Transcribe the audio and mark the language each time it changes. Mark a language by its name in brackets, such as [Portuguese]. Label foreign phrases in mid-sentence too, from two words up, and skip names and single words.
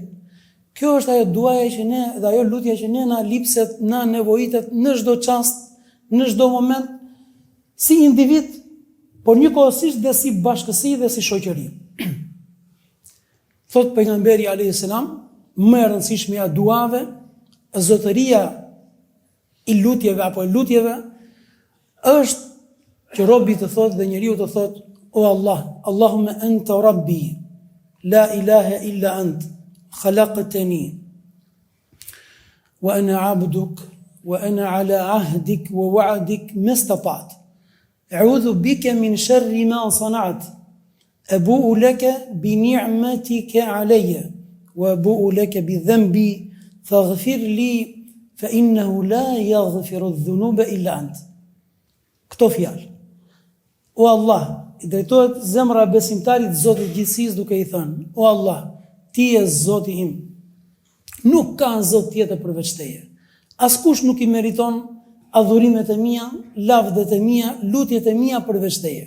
[Albanian] Kjo është ajo duaja që ne dhe ajo lutja që ne na lipset, na nevojitet në çdo çast, në çdo moment, si individ, por njëkohësisht dhe si bashkësi dhe si shoqëri. Thot pejgamberi [Arabic] عليه السلام, [Albanian] më e rëndësishmja e duave, zotëria i lutjeve apo e lutjeve, është që robi të thot dhe njeriu të thot, o Allah, [Arabic] اللهم أنت ربي لا إله إلا أنت خلقتني وأنا عبدك وأنا على عهدك ووعدك ما استطعت. أعوذ بك من شر ما صنعت. أبوء لك بنعمتك علي وأبوء لك بذنبي فاغفر لي فإنه لا يغفر الذنوب إلا أنت. [Albanian] Këto fjalë. O Allah, i drejtohet zemra e besimtarit Zotit gjithësisë duke i thënë: O Allah, ti je Zoti im. Nuk ka Zot tjetër përveç teje. Askush nuk i meriton adhurimet e mia, lavdet e mia, lutjet e mia përveç teje.